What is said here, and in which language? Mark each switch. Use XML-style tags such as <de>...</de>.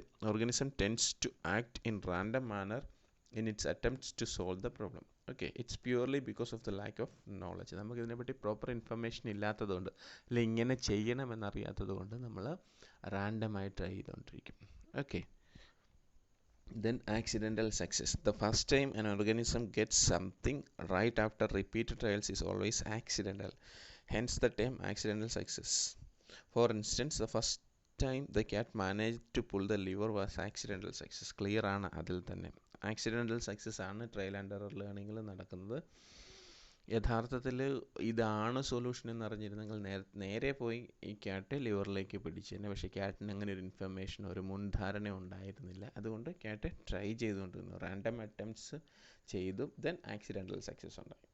<en>organism tends to act in random manner in its attempts to solve the problem. Okay, it's purely because of the lack of knowledge.</en> <ml>നമുക്ക് ഇതിനെപ്പറ്റി proper information ഇല്ലാത്തതുകൊണ്ട്, അല്ലെങ്കിൽ ഇങ്ങനെ ചെയ്യണമെന്നറിയാത്തത് കൊണ്ട് നമ്മൾ റാൻഡമായി try ചെയ്തുകൊണ്ടിരിക്കും.</ml> <en>Okay, then accidental success. The first time an organism gets something right after repeated trials is always accidental, hence the term accidental success. For instance, the first time the cat managed to pull the lever was accidental success.</en> <ml>Clear ആണ് അതിൽ തന്നെ. Accidental success ആണ് trial and error ലേണിങ്ങിൽ നടക്കുന്നത്. യഥാർത്ഥത്തിൽ ഇതാണ് solution എന്ന് അറിഞ്ഞിരുന്നെങ്കിൽ നേരെ പോയി ഈ ക്യാറ്റ് ലിവറിലേക്ക് പിടിച്ചതിന്. പക്ഷേ ക്യാറ്റിന് അങ്ങനെ ഒരു ഇൻഫർമേഷൻ, ഒരു മുൻധാരണ ഉണ്ടായിരുന്നില്ല. അതുകൊണ്ട് ക്യാറ്റ് ട്രൈ ചെയ്തുകൊണ്ടിരുന്നു, റാൻഡം അറ്റംപ്റ്റ്സ് ചെയ്തു, ദെൻ ആക്സിഡൻ്റൽ സക്സസ് ഉണ്ടായി.</ml>